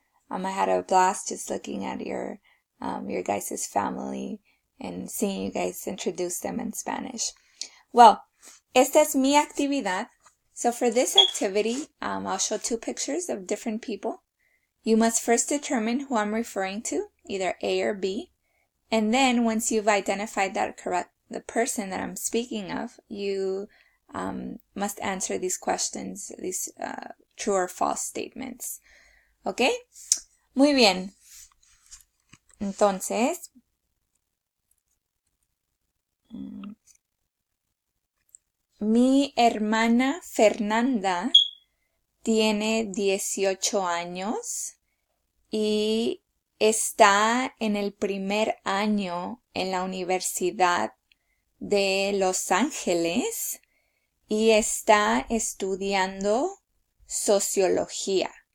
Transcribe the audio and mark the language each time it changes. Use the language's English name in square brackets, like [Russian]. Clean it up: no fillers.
[English] I had a blast just looking at your guys' family and seeing you guys introduce them in Spanish. [Spanish] Well, esta es mi actividad. [English] So for this activity, I'll show two pictures of different people. You must first determine who I'm referring to, either A or B. And then once you've identified the person that I'm speaking of, you must answer these questions, these true or false statements. [Spanish] ¿Ok? Muy bien. Entonces, mi hermana Fernanda tiene 18 años y está en el primer año en la Universidad de Los Ángeles y está estudiando sociología.